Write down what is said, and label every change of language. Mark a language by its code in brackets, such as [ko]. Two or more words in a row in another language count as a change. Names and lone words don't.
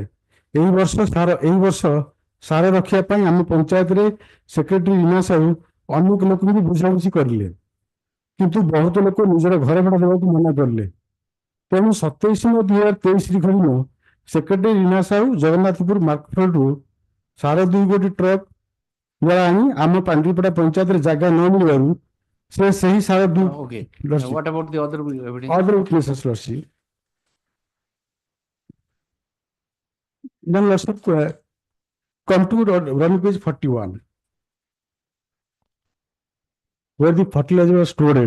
[or] ଏହି ବର୍ଷ ସାର ରଖିବା ପାଇଁ ଆମ ପଞ୍ଚାୟତରେ ସେକ୍ରେଟାରୀ ରୀନା ସାହୁ ଅନେକ ଲୋକଙ୍କୁ ବୁଝାବୁଝି କରିଲେ, କିନ୍ତୁ ବହୁତ ଲୋକ ନିଜର ଘର ଭଡ଼ା ଦେବାକୁ ମନା କରିଲେ। ତେଣୁ 27/9/2023 ସେକ୍ରେଟାରୀ ରୀନା ସାହୁ ଜଗନ୍ନାଥପୁର ମାର୍କେଟରୁ ସାର 2 ଗୋଟି ଟ୍ରକ୍ ଦ୍ୱାରା ଆଣି ଆମ ପାଣ୍ଡିପଡ଼ା ପଞ୍ଚାୟତରେ ଜାଗା ନ ମିଳିବାରୁ ସେ ସେହି ସାର [en] What about the other evidence? Other witnesses, Lordship. Then Lordship, come to run page 41, where the fertilizer was stored.